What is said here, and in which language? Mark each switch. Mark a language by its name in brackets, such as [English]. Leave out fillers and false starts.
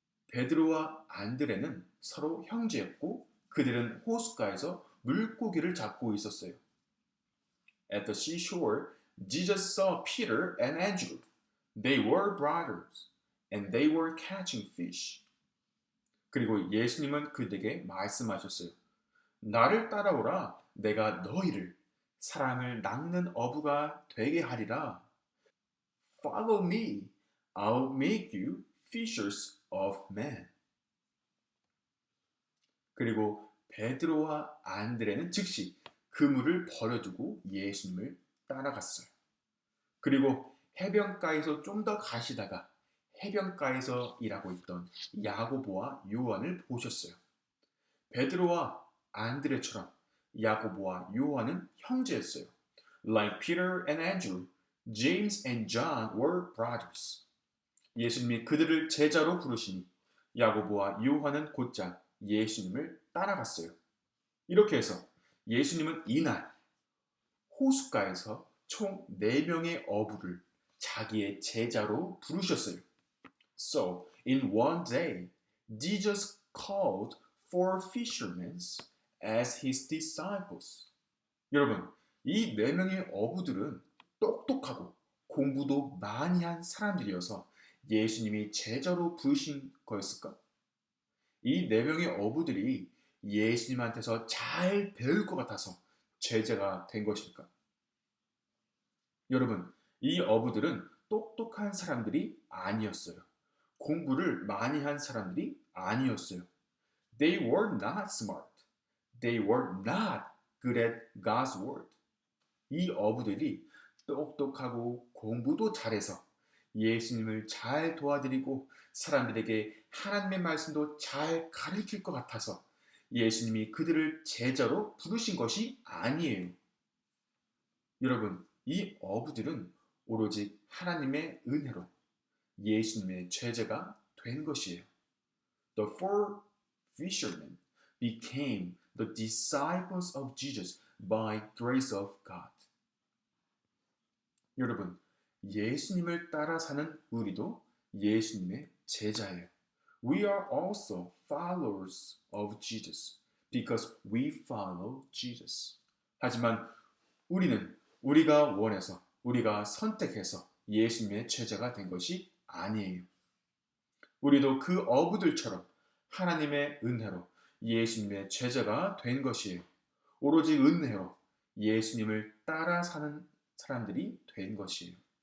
[Korean] 베드로와 안드레는 서로 형제였고 그들은 호숫가에서 물고기를 잡고 있었어요. [English] At the seashore, Jesus saw Peter and Andrew. They were brothers, and they were catching fish. [Korean] 그리고 예수님은 그들에게 말씀하셨어요. 나를 따라오라. 내가 너희를 사람을 낚는 어부가 되게 하리라. [English] Follow me. I'll make you fishers of men. [Korean] 그리고 베드로와 안드레는 즉시 그물을 버려두고 예수님을 따라갔어요. 그리고 해변가에서 좀 더 가시다가 해변가에서 일하고 있던 야고보와 요한을 보셨어요. 베드로와 안드레처럼 야고보와 요한은 형제였어요. [English] Like Peter and Andrew, James and John were brothers. [Korean] 예수님이 그들을 제자로 부르시니 야고보와 요한은 곧장 예수님을 따라갔어요. 이렇게 해서 예수님은 이날 호숫가에서 총 4명의 어부를 자기의 제자로 부르셨어요. [English] So, in one day, Jesus called 4 fishermen as his disciples. [Korean] 여러분, 이 4명의 어부들은 똑똑하고 공부도 많이 한 사람들이어서 예수님이 제자로 부르신 거였을까? 이 4명의 어부들이 예수님한테서 잘 배울 것 같아서 제자가 된 것일까? 여러분, 이 어부들은 똑똑한 사람들이 아니었어요. 공부를 많이 한 사람들이 아니었어요. [English] They were not smart. They were not good at God's word. [Korean] 이 어부들이 똑똑하고 공부도 잘해서 예수님을 잘 도와드리고 사람들에게 하나님의 말씀도 잘 가르칠 것 같아서 예수님이 그들을 제자로 부르신 것이 아니에요. 여러분, 이 어부들은 오로지 하나님의 은혜로 예수님의 제자가 된 것이에요. [English] The 4 fishermen became the disciples of Jesus by grace of God. [Korean] 여러분, 예수님을 따라 사는 우리도 예수님의 제자예요. [English] We are also followers of Jesus because we follow Jesus. [Korean] 하지만 우리는 우리가 원해서, 우리가 선택해서 예수님의 제자가 된 것이 아니에요. 우리도 그 어부들처럼 하나님의 은혜로 예수님의 제자가 된 것이에요. 오로지 은혜로 예수님을 따라 사는 사람들이 된 것이에요.